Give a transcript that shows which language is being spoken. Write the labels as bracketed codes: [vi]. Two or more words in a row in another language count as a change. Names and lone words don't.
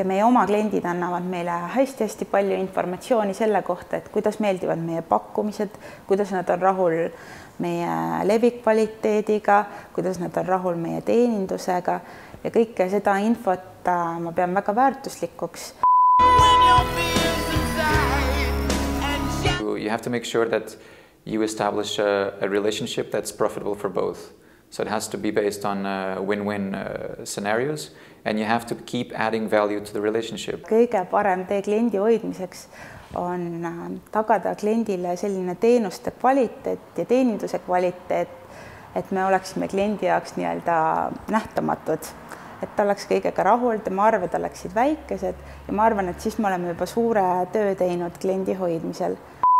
[et] Meie oma kliendid annavad meile hästi palju informatsiooni selle kohta, et kuidas meeldivad meie pakkumised, kuidas nad on rahul meie levikvaliteediga, kuidas nad on rahul meie teenindusega ja kõike seda infot ma pean väga väärtuslikuks. [en] You have to make sure that you establish a relationship that's profitable for both. So it has to be based on win-win scenarios and you have to keep adding value to the relationship. [et] Kõige parem tee kliendi hoidmiseks on tagada kliendile selline teenuste kvaliteet ja teeninduse kvaliteet, et me oleksime kliendi jaoks nii-öelda nähtamatud, et ta oleks kõigega rahul, tema arved oleksid väikesed ja ma arvan, et siis me oleme juba suure töö teinud kliendi hoidmisel.